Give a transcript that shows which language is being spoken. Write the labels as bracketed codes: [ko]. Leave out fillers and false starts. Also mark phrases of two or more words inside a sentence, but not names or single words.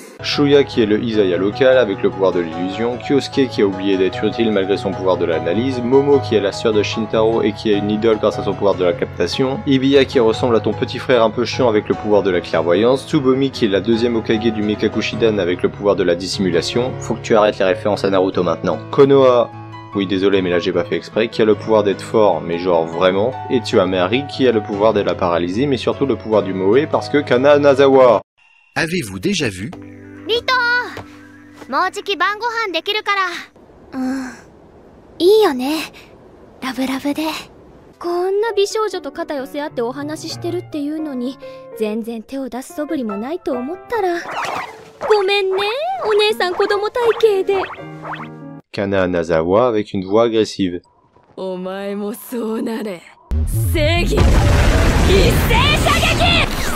[fr] Shuya qui est le Izaya local avec le pouvoir de l'illusion, Kyosuke qui a oublié d'être utile malgré son pouvoir de l'analyse, Momo qui est la sœur de Shintaro et qui a une idole grâce à son pouvoir de la captation, Ibiya qui ressemble à ton petit frère un peu chiant avec le pouvoir de la clairvoyance, Tsubomi qui est la deuxième Hokage du Mekaku Shidan avec le pouvoir de la dissimulation, faut que tu arrêtes les références à Naruto maintenant, Konoha, oui désolé mais là j'ai pas fait exprès, qui a le pouvoir d'être fort mais genre vraiment, et tu as Mary qui a le pouvoir de la paralysie mais surtout le pouvoir du Moe parce que Kana Nazawa. Avez-vous déjà vu [ja] Rito, もうじき晩ご飯できるから。いいよね。ラブラブで。こんな美少女と肩寄せ合ってお話ししてるっていうのに、全然手を出す素振りもないと思ったら。ごめんね、お姉さん子供体型で。 [fr] Kana Nazawa avec une voix agressive. [ja] お前もそうなれ。正義の一斉射撃！